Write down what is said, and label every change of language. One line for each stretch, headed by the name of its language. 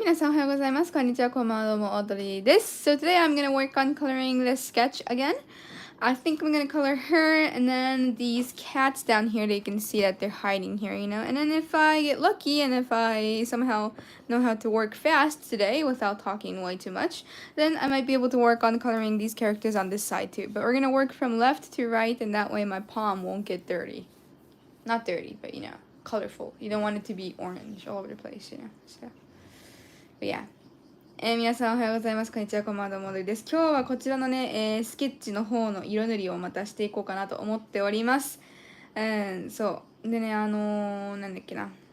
Japanese: 皆さんおはようございます。こんにちは、こんばんは、どうも、オードリーです。
English: So today I'm gonna work on coloring this sketch again. I think I'm gonna color her and then these cats down here, they can see that they're hiding here, you know. And then if I get lucky and if I somehow know how to work fast today without talking way too much, then I might be able to work on coloring these characters on this side too. But we're gonna work from left to right and that way my palm won't get dirty. Not dirty, but you know, colorful. You don't want it to be orange all over the place, you know. So, but yeah.
Japanese: 皆さんおはようございます。こんにちは、こんばんは、どうもです。今日はこちらのね、スケッチの方の色塗りをまたしていこうかなと思っております。そう。でね、なんだっけな。